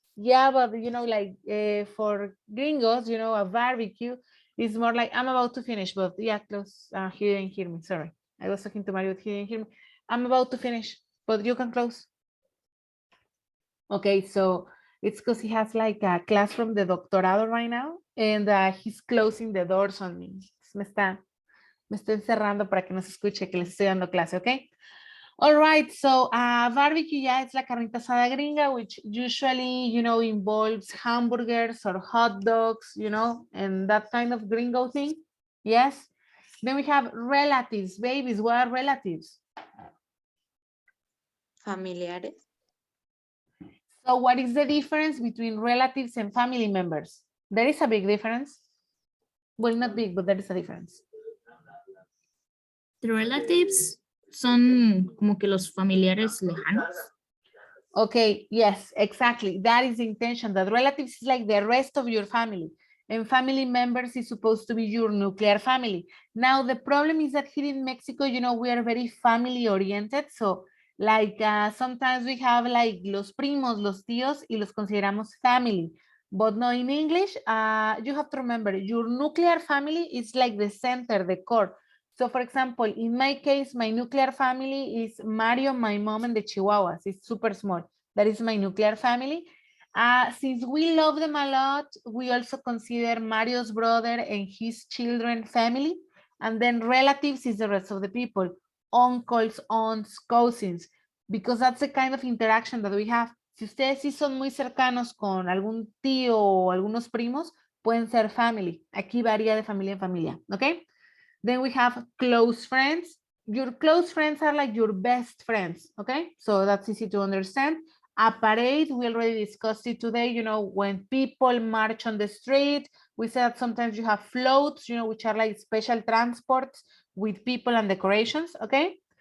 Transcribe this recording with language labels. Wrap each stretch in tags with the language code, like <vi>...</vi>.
<en>Yeah, but you know, like for gringos, you know, a barbecue is more like, I'm about to finish, but yeah, close. He didn't hear me. Sorry. I was talking to Mario, but he didn't hear me. I'm about to finish, but you can close. Okay, so it's because he has like a class from the doctorado right now, and he's closing the doors on me.</en> <es>Me está encerrando para que no se escuche que les estoy dando clase, ¿ok?</es> <en>All right, so barbecue, yeah, it's</en> <es>la carnita asada gringa,</es> <en>which usually, you know, involves hamburgers or hot dogs, you know, and that kind of gringo thing. Yes. Then we have relatives, babies. What are relatives?</en> <es>Familiares?</es> <en>So what is the difference between relatives and family members? There is a big difference. Well, not big, but there is a difference.</en> <es>The relatives son como que los familiares lejanos.</es> <en>Okay, yes, exactly. That is the intention. That relatives is like the rest of your family. And family members is supposed to be your nuclear family. Now, the problem is that here in Mexico, you know, we are very family oriented. So, like, sometimes we have like</en> <es>los primos, los tíos, y los consideramos</es> <en>family. But no, in English, you have to remember, your nuclear family is like the center, the core. So for example, in my case, my nuclear family is Mario, my mom, and the Chihuahuas. It's super small. That is my nuclear family. Since we love them a lot, we also consider Mario's brother and his children family. And then relatives is the rest of the people, uncles, aunts, cousins, because that's the kind of interaction that we have.</en> <es>Si ustedes sí son muy cercanos con algún tío o algunos primos, pueden ser family. Aquí varía de familia en familia, ¿ok?</es> <en>Then we have close friends. Your close friends are like your best friends, okay? So that's easy to understand. A parade, we already discussed it today, you know, when people march on the street, we said sometimes you have floats, you know, which are like special transports with people and decorations, okay?</en>